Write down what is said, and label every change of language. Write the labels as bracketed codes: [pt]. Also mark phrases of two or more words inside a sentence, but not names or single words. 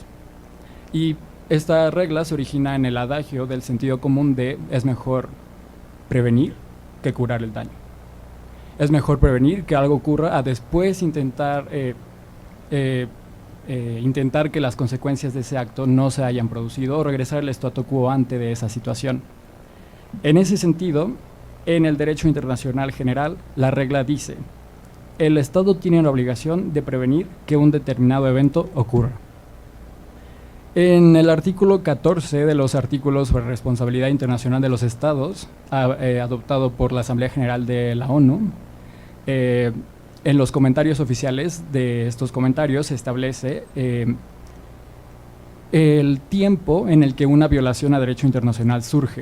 [es] Y esta regla se origina en el adagio del sentido común de es mejor prevenir que curar el daño. Es mejor prevenir que algo ocurra a después intentar que las consecuencias de ese acto no se hayan producido o regresar al [la] statu quo ante [es] de esa situación. En ese sentido, en el derecho internacional general, la regla dice: el Estado tiene la obligación de prevenir que un determinado evento ocurra. En el artículo 14 de los artículos sobre responsabilidad internacional de los Estados, adoptado por la Asamblea General de la ONU, en los comentarios oficiales de estos comentarios se establece el tiempo en el que una violación a derecho internacional surge.